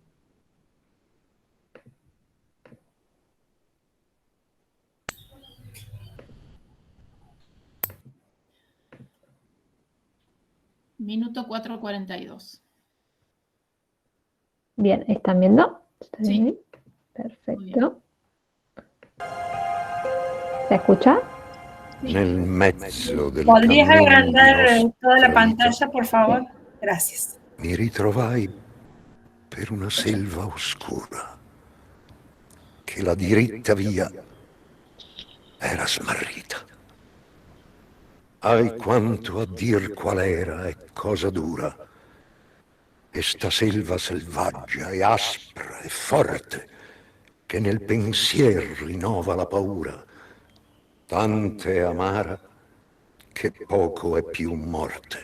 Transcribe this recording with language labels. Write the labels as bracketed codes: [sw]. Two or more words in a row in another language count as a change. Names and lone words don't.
[es] Minuto 4:42. Bien, ¿están viendo? ¿Está Sí. bien? Perfecto. ¿Se escucha? [it] Nel mezzo del [es] ¿Podrías [it] cammino [es] agrandar [it] di [es] toda la [it] nostra [es] pantalla, por favor? Gracias. [it] vita, mi ritrovai per una selva oscura, che la diritta via era smarrita. Ai quanto a dir qual era e cosa dura, e sta selva selvaggia e aspra e forte, che nel pensier rinnova la paura, tante amara, che poco è più morte.